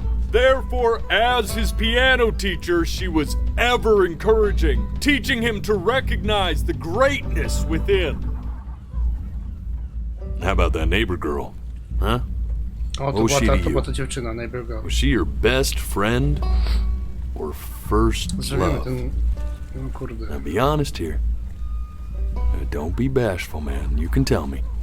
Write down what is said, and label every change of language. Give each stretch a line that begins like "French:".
English: Therefore, as his piano teacher, she was ever encouraging, teaching him to recognize the greatness within. How about that neighbor girl? Huh?
Polish: O, to była ta dziewczyna,
English: neighbor girl. Was she your best friend or first love? Now be honest here. Don't be bashful, man. You can tell me.